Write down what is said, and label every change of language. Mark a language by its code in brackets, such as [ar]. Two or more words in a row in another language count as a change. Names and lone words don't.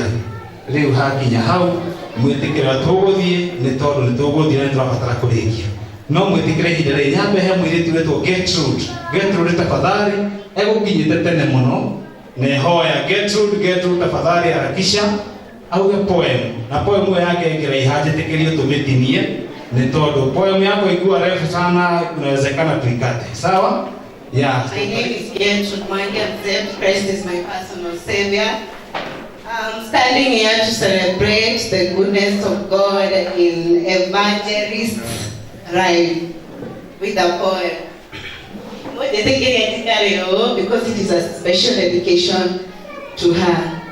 [ki] Rĩu hakinya hau mwĩtĩkĩra tũgũthiĩ nĩ tondũ nĩ tũgũthiĩ na nĩ tũrabatara kũrĩkia, no mwĩtĩkĩre ihinda rĩrĩ nyambe he mũirĩtu wĩtwo Gertrude tafadhali egũkinyĩte tene mũno, nĩ hoya Gertrude [sw] tafadhali harakisha [ki] auge poem, na poem ĩyo yake ĩngĩraiha njĩtĩkĩrie tũmĩtinie nĩ tondũ poem [sw] yako ikuwa refu sana, inawezekana tuikate. Sawa? [en] Yeah. My name is Gertrude Mwangi. Christ is my personal savior. I'm standing here to celebrate the goodness of God in Evangelist Rhyme with a poem. Because it is a special dedication to her.